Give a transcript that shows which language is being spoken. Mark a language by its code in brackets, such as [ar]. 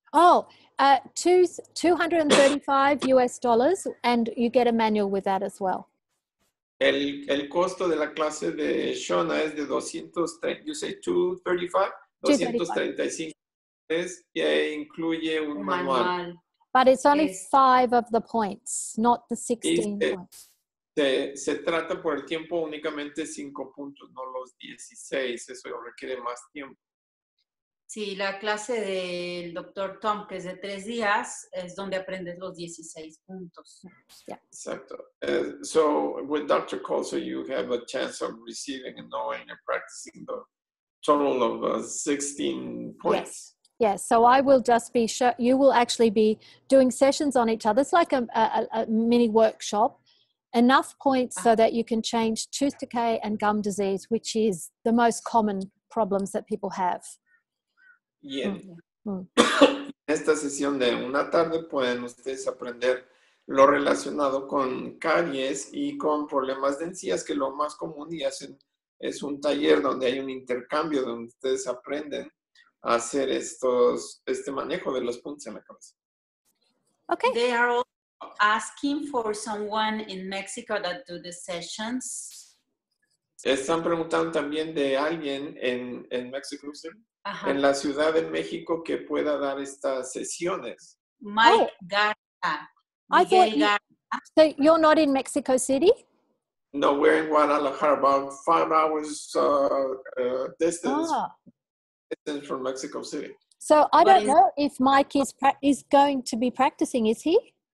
[en] $235 US, and you get a manual with that as well. [es] El costo de la clase de Shauna es de 230, [en] you say 235? [es] 235 e incluye un manual. [en] But it's only 5 of the points, not the 16 points. [es] Se trata por el tiempo únicamente 5 puntos, no los 16. Eso requiere más tiempo. Sí, la clase del Dr. Tom, que es de 3 días, es donde aprendes los 16 puntos. [en] Yeah. [es] Exacto. [en] So with Dr. Colso, you have a chance of receiving and knowing and practicing the total of 16 points. Yes. So I will just be, you will actually be doing sessions on each other. It's like a mini workshop. Enough points so that you can change tooth decay and gum disease, which is the most common problems that people have. [es] Bien. En esta sesión de una tarde pueden ustedes aprender lo relacionado con caries y con problemas de encías, que lo más común, y hacen es un taller donde hay un intercambio donde ustedes aprenden a hacer este manejo de los puntos en la cabeza. [en] Okay. They are all asking for someone in Mexico that do the sessions. [es] Están preguntando también de alguien en Mexico City, en la Ciudad de México, que pueda dar estas sesiones. [en] Mike Garza. I thought so you're not in Mexico City? No, we're in Guadalajara, about 5 hours distance from Mexico City. So I don't know if Mike is going to be practicing, is he?